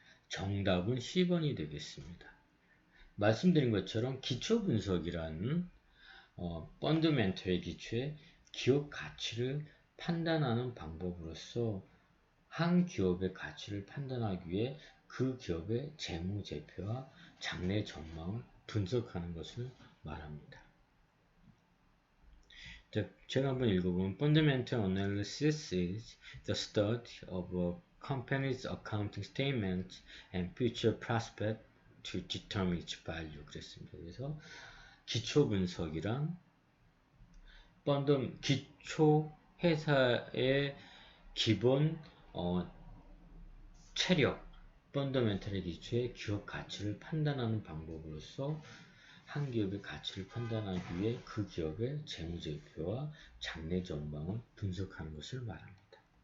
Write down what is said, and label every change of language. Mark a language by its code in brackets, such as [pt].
[ko] 정답은 C번이 되겠습니다. 말씀드린 것처럼 기초 분석이라는 펀더멘털의 기초에 기업 가치를 판단하는 방법으로서 한 기업의 가치를 판단하기 위해 그 기업의 재무제표와 장래 전망을 분석하는 것을 말합니다. 제가 한번 읽어보면 [en] Fundamental analysis is the study of a company's accounting statements and future prospects to determine its value. [ko] 그랬습니다. 그래서 기초 분석이란 기초 회사의 기본 체력, 펀더멘털의 기초에 기업 가치를 판단하는 방법으로서 한 기업의 가치를 판단하기 위해 그 기업의 재무제표와 장래 전망을 분석하는 것을 말합니다.